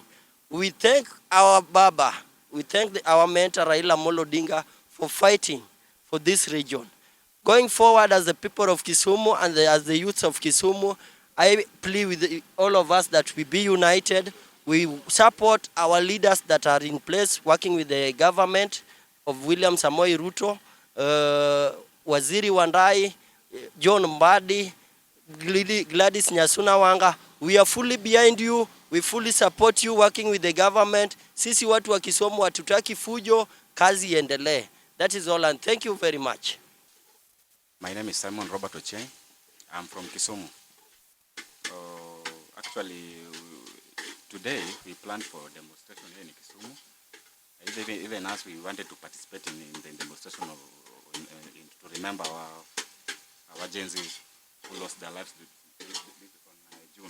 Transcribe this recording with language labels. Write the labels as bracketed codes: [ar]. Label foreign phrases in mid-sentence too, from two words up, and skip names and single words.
[en] We thank our Baba, we thank our mentor Raila Amolo Odinga for fighting for this region. Going forward as the people of Kisumu and as the youths of Kisumu, I plead with all of us that we be united. We support our leaders that are in place working with the government of William Samoei Ruto, Waziri Wandai, John Mbadi, Gladys Nyasuna Wanga. We are fully behind you. We fully support you working with the government. [sw] Sisi watu wa Kisumu hatutaki fujo, kazi iendelee. [en] That is all, and thank you very much. My name is Simon Robert Ocheng. I'm from Kisumu. Actually, today we planned for a demonstration here in Kisumu. Even us, we wanted to participate in the demonstration to remember our Gen Zs who lost their lives on June.